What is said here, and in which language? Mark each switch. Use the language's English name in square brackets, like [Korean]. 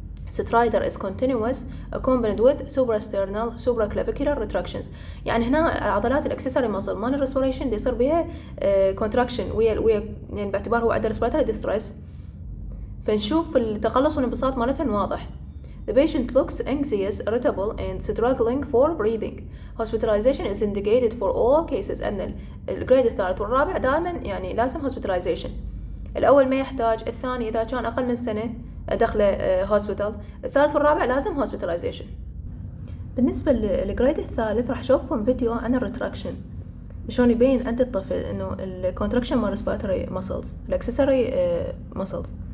[Arabic] سترايدر [English] is continuous accompanied with suprasternal supraclavicular retractions، [Arabic] يعني هنا عضلات الاكسسوري ماسل مال الريسبيريشن يصير بها contraction ويا يعني باعتبار هو عنده respiratory distress، فنشوف التقلص والانبساط مالتهم واضح. [English] The patient looks anxious, irritable and struggling for breathing. Hospitalization is indicated for all cases. [Arabic] أن الجريد الثالث والرابع دائما يعني لازم hospitalization. الأول ما يحتاج، الثاني إذا كان أقل من سنة دخله هوسبيتال، الثالث والرابع لازم hospitalization. بالنسبة للجريد الثالث راح أشوفكم فيديو عن الريتراكشن، شلون يبين عند الطفل إنه الكونتراكشن مال respiratory muscles الأكسسوري muscles.